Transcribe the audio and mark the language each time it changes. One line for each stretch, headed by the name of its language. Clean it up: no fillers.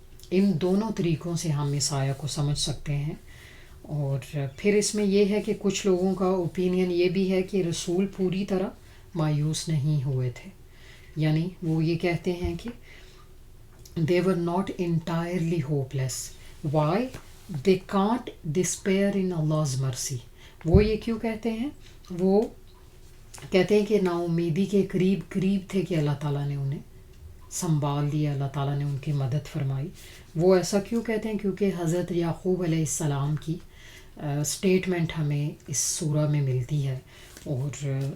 Urdu: ان دونوں طریقوں سے ہم اس آیا کو سمجھ سکتے ہیں۔ اور پھر اس میں یہ ہے کہ کچھ لوگوں کا اوپینین یہ بھی ہے کہ رسول پوری طرح مایوس نہیں ہوئے تھے، یعنی وہ یہ کہتے ہیں کہ
English: they were not entirely hopeless. Why? They can't despair in Allah's mercy.
Urdu: وہ یہ کیوں کہتے ہیں؟ وہ کہتے ہیں کہ نا امیدی کے قریب تھے کہ اللہ تعالیٰ نے انہیں سنبھال لیا، اللہ تعالیٰ نے ان کی مدد فرمائی۔ وہ ایسا کیوں کہتے ہیں؟ کیونکہ حضرت یعقوب علیہ السلام کی سٹیٹمنٹ ہمیں اس سورہ میں ملتی ہے، اور